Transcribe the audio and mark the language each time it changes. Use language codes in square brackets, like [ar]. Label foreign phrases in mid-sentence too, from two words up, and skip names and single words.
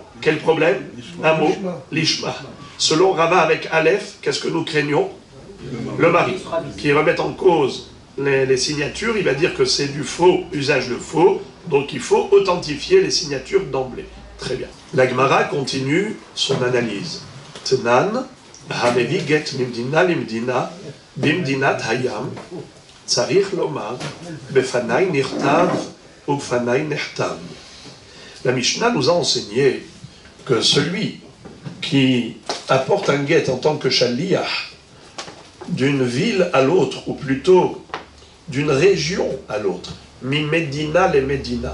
[fr] Quel problème? Un mot, l'Ishma. Selon Rava avec Aleph, qu'est-ce que nous craignons? Le mari, qui remet en cause les signatures, il va dire que c'est du faux, usage de faux, donc il faut authentifier les signatures d'emblée. Très bien. La Gemara continue son analyse. [he] תנן, המביא גט ממדינה למדינה, במדינת הים, צריך לומר, בפני נכתב, או בפני נחתם. [fr] La Mishnah nous a enseigné que celui qui apporte un guet en tant que shaliach d'une ville à l'autre, ou plutôt d'une région à l'autre, [he] ממדינה [fr] les Medina.